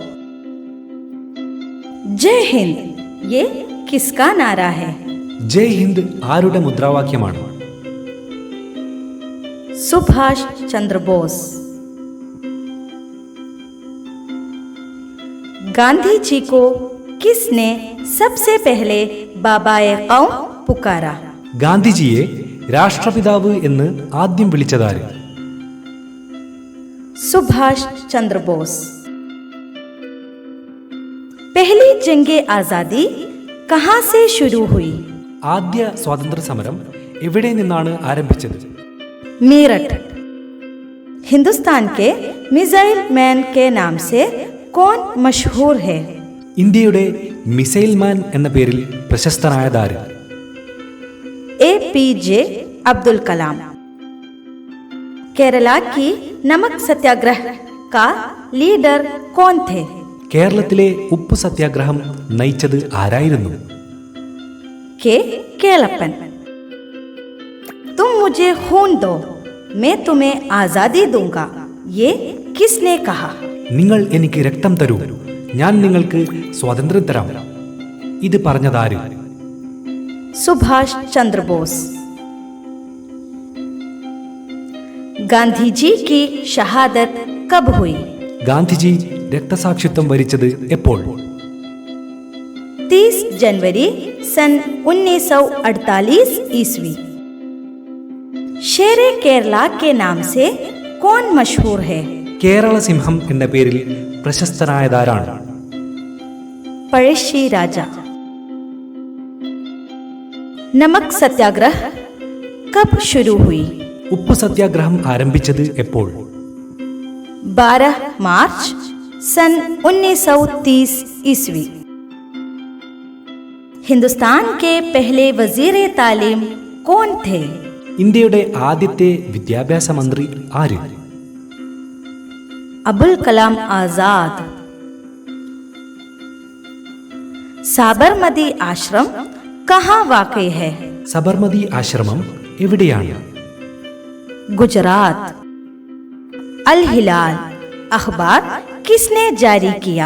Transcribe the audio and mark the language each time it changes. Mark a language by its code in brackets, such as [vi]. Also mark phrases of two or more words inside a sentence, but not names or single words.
[hi] जय हिंद ये किसका नारा है? [ml] ജയ് ഹിന്ദ് ആരുടെ മുദ്രാവാക്യമാണ്? [hi] सुभाष चंद्र बोस। गांधी जी को किसने सबसे पहले बाबाए कौम पुकारा? [ml] ഗാന്ധിജിയെ രാഷ്ട്രപിതാവ് എന്ന് ആദ്യം വിളിച്ചതാര്? [hi] सुभाष चंद्र बोस। पहली जंगे आजादी कहाँ से शुरू हुई? [ml] ആദ്യ സ്വാതന്ത്ര്യ സമരം എവിടെ നിന്നാണ് ആരംഭിച്ചത്? [hi] मेरठ। हिंदुस्तान के [en] missile man [hi] के नाम से कौन मशहूर है? [ml] ഇന്ത്യയുടെ [en] missile man [ml] എന്ന പേരിൽ പ്രശസ്തനായതാര്? [hi] APJ अब्दुल कलाम। केरला की नमक सत्याग्रह का लीडर कौन थे? [ml] കേരളത്തിലെ ഉപ്പു സത്യാഗ്രഹം നയിച്ചത് ആരായിരുന്നു? [hi] के केलप्पन। तुम मुझे खून दो मैं तुम्हें आजादी दूंगा ये किसने कहा? [ml] നിങ്ങൾ എനിക്ക് രക്തം തരൂ, ഞാൻ നിങ്ങൾക്ക് സ്വാതന്ത്ര്യം തരാം, ഇത് പറഞ്ഞതാര്? [hi] सुभाष चंद्र बोस। गांधी जी की शहादत कब हुई? [ml] ഗാന്ധിജി രക്തസാക്ഷിത്വം വരിച്ചത് എപ്പോൾ? [hi] 30 जनवरी सन 1948 ईस्वी। शेरे केरला के नाम से कौन मशहूर है? [ml] കേരള സിംഹം എന്ന പേരിൽ പ്രശസ്തനായതാരാണ്? [hi] पड़ेशी राजा। नमक सत्याग्रह कब शुरू हुई? [ml] ഉപ്പു സത്യാഗ്രഹം ആരംഭിച്ചത് എപ്പോൾ? [hi] 12 मार्च सन 1930 ईस्वी। हिंदुस्तान के पहले वजीर तालीम कौन थे? [ml] ഇന്ത്യയുടെ ആദ്യത്തെ വിദ്യാഭ്യാസ മന്ത്രി ആര്? [hi] अबुल कलाम आजाद। साबरमती आश्रम कहाँ वाक़ई है? [ml] സബർമതി ആശ്രമം എവിടെയാണ്? [hi] गुजरात। अल हिलाल अखबार किसने जारी किया?